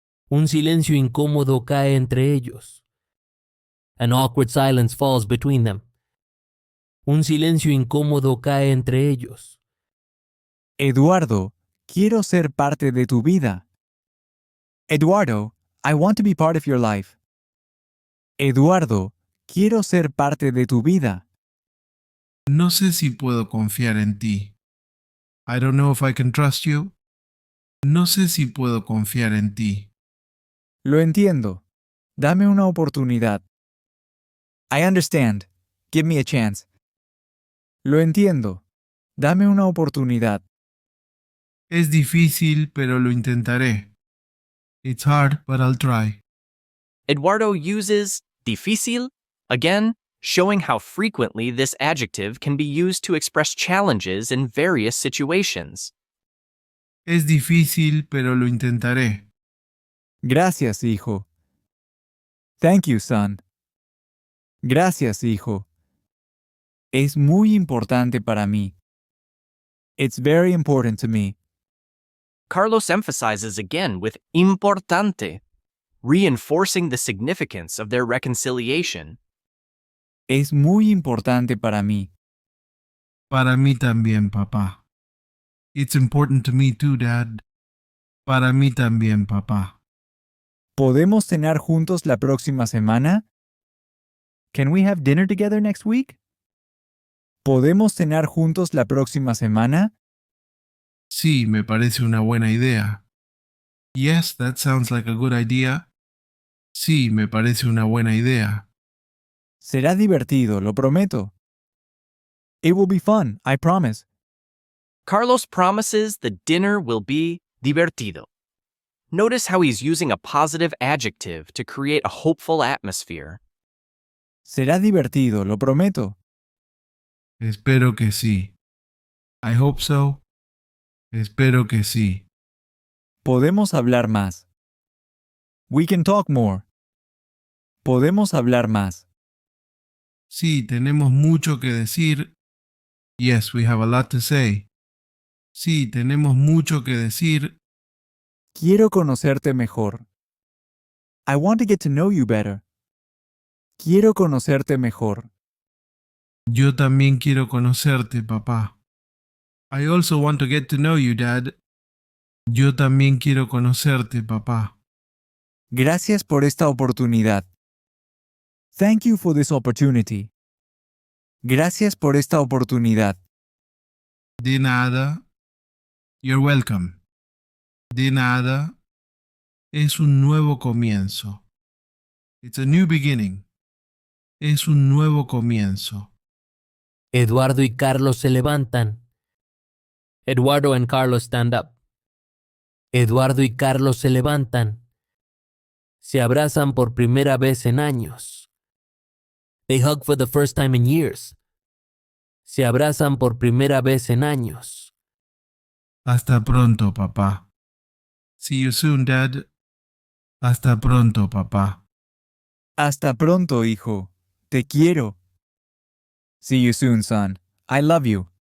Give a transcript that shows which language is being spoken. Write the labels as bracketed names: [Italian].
[Spanish] Un silencio incómodo cae entre ellos. [English] An awkward silence falls between them. [Spanish] Un silencio incómodo cae entre ellos. Eduardo, quiero ser parte de tu vida. [English] Eduardo, I want to be part of your life. [Spanish] Eduardo, quiero ser parte de tu vida. No sé si puedo confiar en ti. [English] I don't know if I can trust you. [Spanish] No sé si puedo confiar en ti. Lo entiendo. Dame una oportunidad. [English] I understand. Give me a chance. [Spanish] Lo entiendo. Dame una oportunidad. Es difícil, pero lo intentaré. [English] It's hard, but I'll try. Eduardo uses difícil, again, showing how frequently this adjective can be used to express challenges in various situations. [Spanish] Es difícil, pero lo intentaré. Gracias, hijo. [English] Thank you, son. [Spanish] Gracias, hijo. Es muy importante para mí. [English] It's very important to me. Carlos emphasizes again with importante, reinforcing the significance of their reconciliation. [Spanish] Es muy importante para mí. Para mí también, papá. [English] It's important to me too, Dad. [Spanish] Para mí también, papá. ¿Podemos cenar juntos la próxima semana? [English] Can we have dinner together next week? [Spanish] ¿Podemos cenar juntos la próxima semana? Sí, me parece una buena idea. [English] Yes, that sounds like a good idea. [Spanish] Sí, me parece una buena idea. Será divertido, lo prometo. [English] It will be fun, I promise. Carlos promises the dinner will be divertido. Notice how he's using a positive adjective to create a hopeful atmosphere. [Spanish] Será divertido, lo prometo. Espero que sí. [English] I hope so. [Spanish] Espero que sí. Podemos hablar más. [English] We can talk more. [Spanish] Podemos hablar más. Sí, tenemos mucho que decir. Yes, we have a lot to say. Sí, tenemos mucho que decir. Quiero conocerte mejor. [English] I want to get to know you better. [Spanish] Quiero conocerte mejor. Yo también quiero conocerte, papá. [English] I also want to get to know you, Dad. [Spanish] Yo también quiero conocerte, papá. Gracias por esta oportunidad. [English] Thank you for this opportunity. [Spanish] Gracias por esta oportunidad. De nada. [English] You're welcome. [Spanish] De nada. Es un nuevo comienzo. [English] It's a new beginning. [Spanish] Es un nuevo comienzo. Eduardo y Carlos se levantan. [English] Eduardo and Carlos stand up. [Spanish] Eduardo y Carlos se levantan. Se abrazan por primera vez en años. [English] They hug for the first time in years. [Spanish] Se abrazan por primera vez en años. Hasta pronto, papá. [English] See you soon, Dad. [Spanish] Hasta pronto, papá. Hasta pronto, hijo. Te quiero. [English] See you soon, son. I love you.